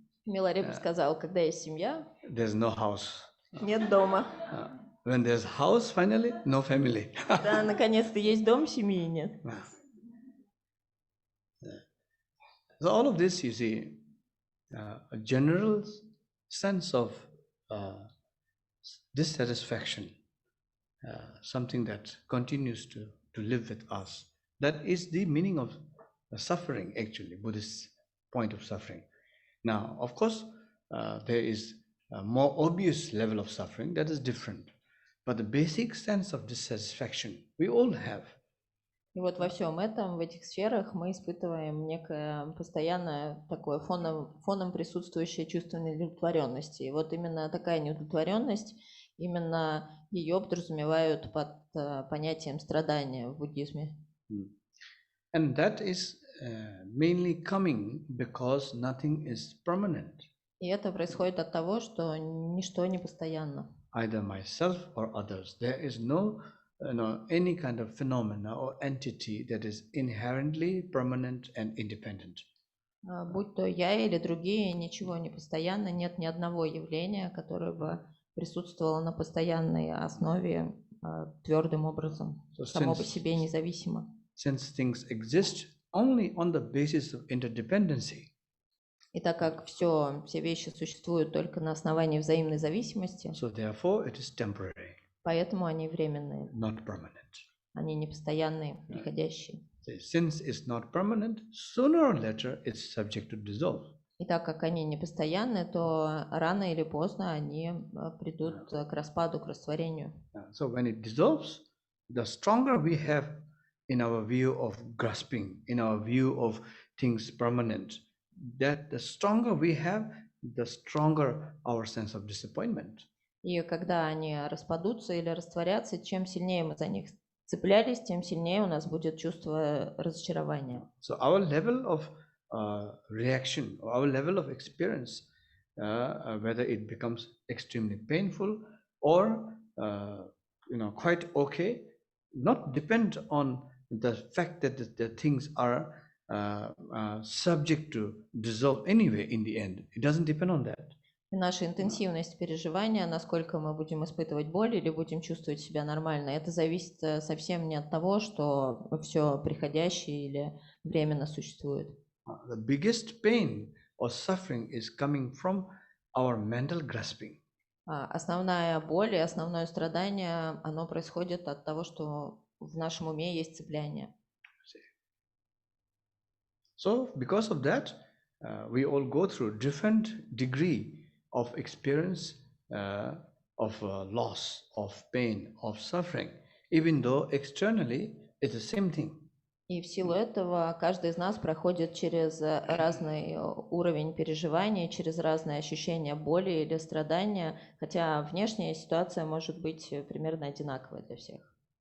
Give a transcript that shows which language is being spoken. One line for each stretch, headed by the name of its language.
Russian: Рипа сказал, когда есть семья,
English: there's no house.
Russian: Нет дома.
English: When there's house, finally, no family.
Russian: Да, наконец-то есть дом, семьи нет.
English: So all of this, you see, a general sense of dissatisfaction, something that continues to live with us. That is the meaning of suffering, actually, Buddhist point of suffering. Now, of course, there is a more obvious level of suffering that is different. But the basic sense of dissatisfaction we all have.
Russian: И вот во всем этом, в этих сферах мы испытываем некое постоянное такое фоном присутствующее чувство неудовлетворенности. И вот именно такая неудовлетворенность, именно ее подразумевают под понятием страдания в буддизме.
English: And that is mainly coming because nothing is permanent.
Russian: И это происходит от того, что ничто не постоянно.
English: Either myself or others. There is no any kind of phenomena or entity that is inherently permanent and independent.
Russian: Будь то я или другие, ничего не постоянно, нет ни одного явления, которое бы присутствовало на постоянной основе твердым образом, само по себе независимо.
English: Since things exist only on the basis of interdependency.
Russian: И так как все вещи существуют только на основании взаимной зависимости,
English: So therefore it is temporary,
Russian: поэтому они временные,
English: not permanent.
Russian: они не постоянные, приходящие.
English: Since it's not permanent, sooner or later it's subject to dissolve.
Russian: И так как они не постоянные, то рано или поздно они придут к распаду, к растворению.
English: So when it dissolves, the stronger we have in our view of grasping, in our view of things permanent, that the stronger we have, the stronger our sense of disappointment.
Russian: И когда они распадутся или растворятся, чем сильнее мы за них цеплялись, тем сильнее у нас будет чувство разочарования.
English: So our level of reaction, our level of experience, whether it becomes extremely painful or quite okay, not depend on the fact that the things are subject to dissolve anyway in the end. It doesn't depend on that.
Russian: И наша интенсивность переживания, насколько мы будем испытывать боль или будем чувствовать себя нормально, это зависит совсем не от того, что все приходящее или временно существует.
English: The biggest pain or suffering is coming from our mental grasping.
Russian: Основная боль и основное страдание, оно происходит от того, что в нашем уме есть цепляние.
English: So because of that, we all go through different degree of experience of loss, of pain, of suffering, even though externally it's the same thing.
Russian: И в силу этого каждый из нас проходит через разный уровень переживания, через разные ощущения боли или страдания, хотя внешняя ситуация может быть примерно одинаковой для всех.